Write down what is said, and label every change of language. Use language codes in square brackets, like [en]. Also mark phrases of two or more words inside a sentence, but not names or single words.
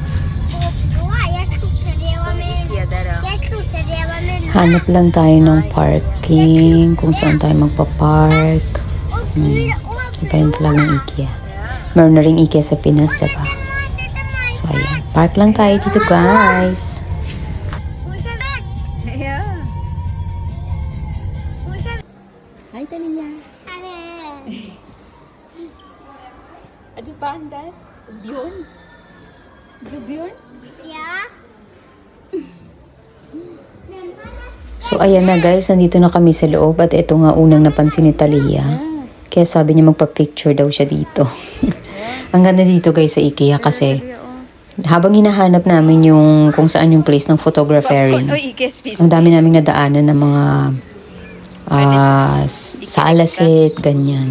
[tl] Hanap lang tayo ng parking, kung saan tayo magpa-park. Iba yung flag ng IKEA. Meron na rin IKEA sa Pinas, diba? So, ayan. Park lang tayo dito, guys. [en] Yeah. Hi, Talia. [sv] Är du barn där? Björn? Du Björn? Ja. [tl] So, ayan na guys. Nandito na kami sa loob. At ito nga unang napansin ni Talia. Kaya sabi niya magpa-picture daw siya dito. Ang ganda dito guys sa IKEA kasi habang hinahanap namin yung kung saan yung place ng photograpering, ang dami naming nadaanan ng mga salasit, ganyan.